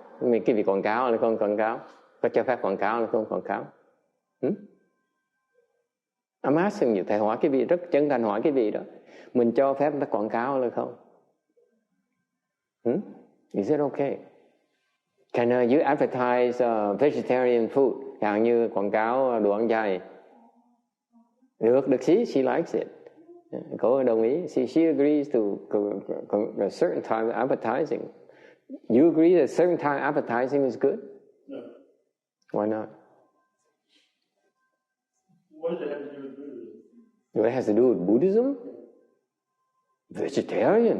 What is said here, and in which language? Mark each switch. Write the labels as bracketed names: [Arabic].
[Vietnamese] Mình cái việc quảng cáo là không quảng cáo? Có cho phép quảng cáo là không quảng cáo? [English] I'm asking you, [Vietnamese] thầy hỏi cái vị rất chân thành hỏi cái vị đó. Mình cho phép người ta quảng cáo là không? [English] Is it okay? Can you advertise vegetarian food? [Vietnamese] Chẳng như quảng cáo đồ ăn chay. Được, [English] she likes it. [Vietnamese] Cô đồng ý. [English] She agrees to a certain time advertising. You agree that certain time advertising is good? No. Why not? What does it have to do with Buddhism? What has to do with Buddhism? Vegetarian.